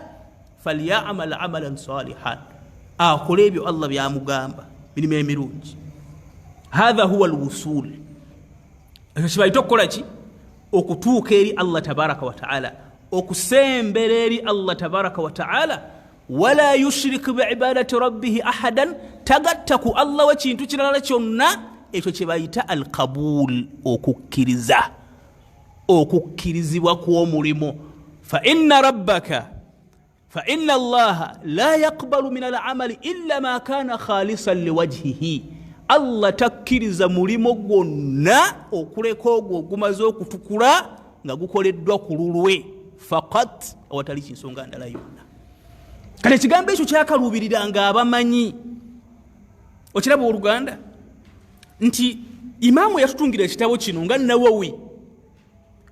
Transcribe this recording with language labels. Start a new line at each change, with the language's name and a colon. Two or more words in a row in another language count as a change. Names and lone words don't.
Arabic: فليعمل عملا صالحا
Ganda: akole ebyo Allah byamugamba mirimu emirungi
Arabic: هذا هو الوصول
Ganda: ekyo kibaita okukola ki okutuuka eri Allah
Arabic: تبارك وتعالى
Ganda: okusembera eri Allah
Arabic: تبارك وتعالى ولا يشرك بعبادة ربه أحدا
Ganda: tagatta ku Allah we kintu kirala kyonna ekyo kibayita alqabul okukkirizibwa kw'omulimo
Arabic: فإن الله لا يقبل من الأعمال إلا ما كان خالصا لوجهه
Ganda: Allah takkiriza mulimo gwonna okuleka ogwo gumaze okutukula nga gukoleddwa ku lulwe faqat awatali kinsonga ndala yonna kale ekigambo ekyo kyakaluubiriranga abamanyi okiraba oluganda nti imaamu yatutungira ekitabo kino nga Nawawi